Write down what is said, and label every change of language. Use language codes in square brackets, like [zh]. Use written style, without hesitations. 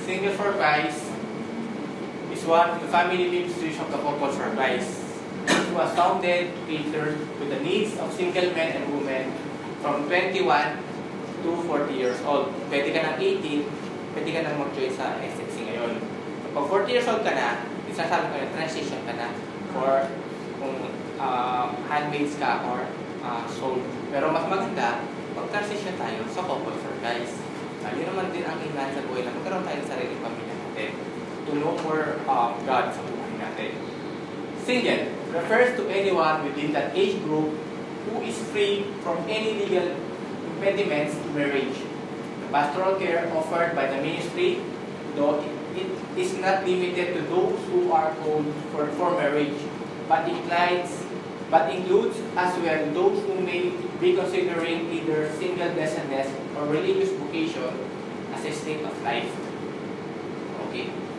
[en] Single for Christ is one of the family ministries of the Couples for Christ. It was founded, catered to the needs of single men and women from 21 to 40 years old. [tl] Pwede ka ng 18, pwede ka ng mag-join sa SFC ngayon. Pag 40 years old ka na, isasabi ko na transition ka na for kung handmaids ka or soul. Pero mas maganda, pag-transition tayo sa Couple for Christ. Yun naman din ang ilan sa buhay na magkaroon tayo ng sariling pamilya natin. [en] To know more God [tl] sa buhay natin. [en] Single refers to anyone within that age group who is free from any legal impediments to marriage. The pastoral care offered by the ministry, though it is not limited to those who are called for marriage, but includes as well those who may be considering either single blessedness or religious vocation as a state of life. Okay.